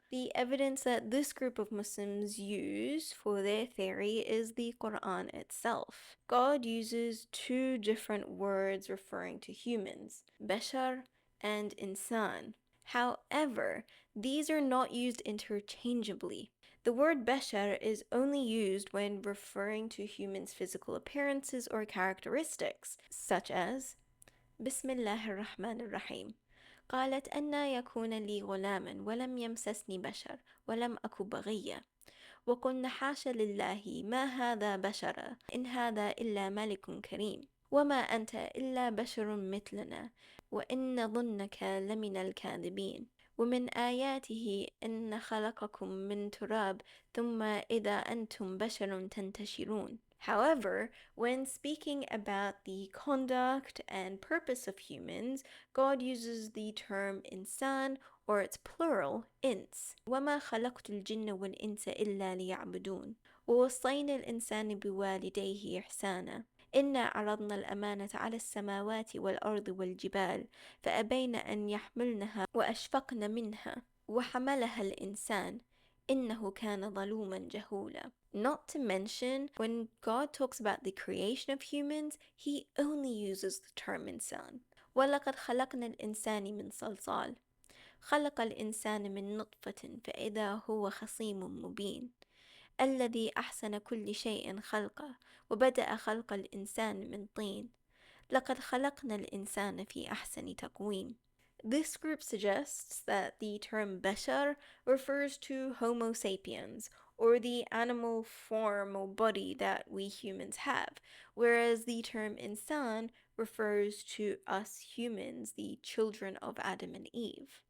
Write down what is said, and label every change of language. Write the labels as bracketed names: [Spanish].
[English] The evidence that this group of Muslims use for their theory is the Quran itself. God uses 2 different words referring to humans, bashar and insan. However, these are not used interchangeably. The word bashar is only used when referring to humans' physical appearances or characteristics, such as [Arabic] بسم الله الرحمن الرحيم قالت أنى يكون لي غلاما ولم يمسسني بشر ولم أك بغيا وقلنا حاش لله ما هذا بشرا إن هذا إلا ملك كريم وما أنت إلا بشر مثلنا وإن ظنك لمن الكاذبين ومن آياته أن خلقكم من تراب ثم إذا أنتم بشر تنتشرون. [English] However, when speaking about the conduct and purpose of humans, God uses the term insan or its plural, ins. [Arabic] وَمَا خَلَقْتُ الْجِنَّ وَالْإِنسَ إِلَّا لِيَعْبُدُونَ وَوَصَّيْنَا الْإِنسَانَ بِوَالِدَيْهِ إِحْسَانًا إِنَّا عَرَضْنَا الْأَمَانَةَ على السماوات والأرض والجبال فأبين أن يحملنها وأشفقن منها وحملها الإنسان إنه كان ظلوما جهولا. [English] Not to mention, when God talks about the creation of humans, he only uses the term insan. [Arabic] وَلَقَدْ خَلَقْنَا الْإِنسَانِ مِنْ صَلْصَالٍ خلق الإنسان من نطفة فإذا هو خصيم مبين الذي أحسن كل شيء خلقه وبدأ خلق الإنسان من طين لقد خلقنا الإنسان في أحسن تقويم. [English] This group suggests that the term bashar refers to Homo sapiens, or the animal form or body that we humans have, whereas the term insan refers to us humans, the children of Adam and Eve.